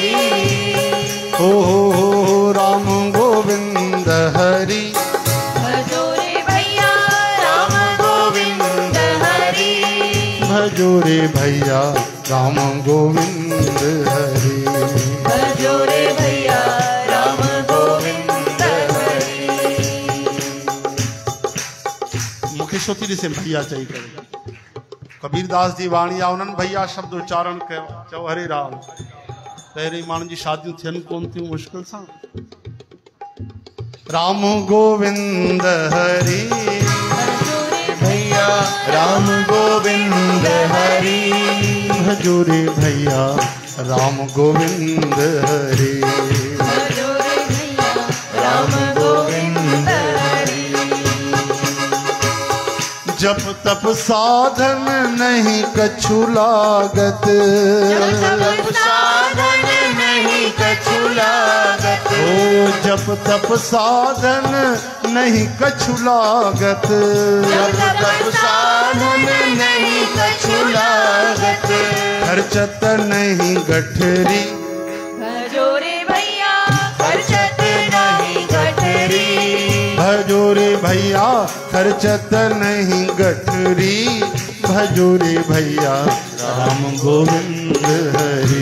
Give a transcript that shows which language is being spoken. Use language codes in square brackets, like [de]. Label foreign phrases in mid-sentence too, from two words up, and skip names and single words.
[hi] हो राम गोविंद हरि भजो रे भैया। राम गोविंद हरि। भजो रे भैया। राम राम गोविंद हरि। भजो रे भैया राम गोविंद हरि। [sd] मूंखे छो थी ॾिसे भैया चई करे। कबीरदास जी वाणी आहे, उन्हनि भैया शब्द उच्चारण कयो, चओ हरे राम। पहिरीं माण्हुनि जी शादियूं थियनि कोन थियूं मुश्किल सां। [hi] राम गोविंद हरि भैया राम गोविंद हरि। भजो रे भैया राम गोविंद हरि। भजो रे भैया राम गोविंद हरि। जप तप साधन नहीं कछु लागत। जप साधन नहीं कछु लागत। ओ जप तप साधन नहीं कछु लागत। जप तप साधन नहीं कछु लागत। खर्चत नहीं गठरी। भजो रे भैया खर्चत नहीं गठरी। भजो रे भैया खर्चत नहीं गठरी। भजो रे भैया राम गोविंद हरि।